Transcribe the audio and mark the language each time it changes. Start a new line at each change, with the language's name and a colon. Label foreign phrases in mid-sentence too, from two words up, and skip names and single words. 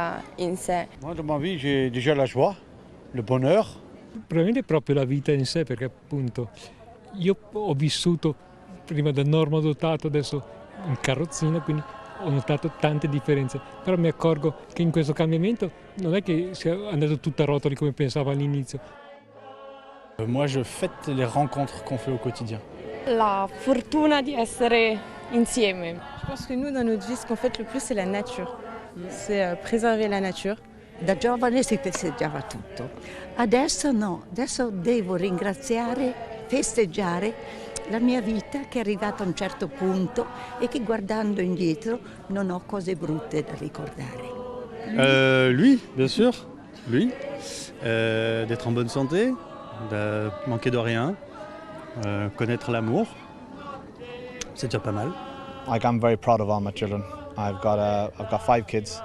French: Moi, dans ma vie, j'ai déjà la joie, le bonheur.
Italian: Probabilmente proprio la vita in sé, perché appunto io ho vissuto prima da normodotato, adesso in carrozzina, quindi ho notato tante differenze, però mi accorgo che in questo cambiamento non è che sia andato tutto a rotoli come pensavo all'inizio.
French: Moi je fête les rencontres qu'on fait au quotidien.
Italian: La fortuna di essere insieme.
French: Je pense que nous, dans notre vie, ce qu'on fête le plus, c'est la nature. C'est préserver la nature.
Italian: Da giovane si festeggiava tutto, adesso no, adesso devo ringraziare, festeggiare la mia vita che è arrivata a un certo punto e che guardando indietro non ho cose brutte da ricordare.
French: Lui, bien sûr, lui, d'être en bonne santé, de manquer de rien, connaître l'amour, c'est déjà pas mal.
English: I'm very proud of all my children. I've got 5 kids.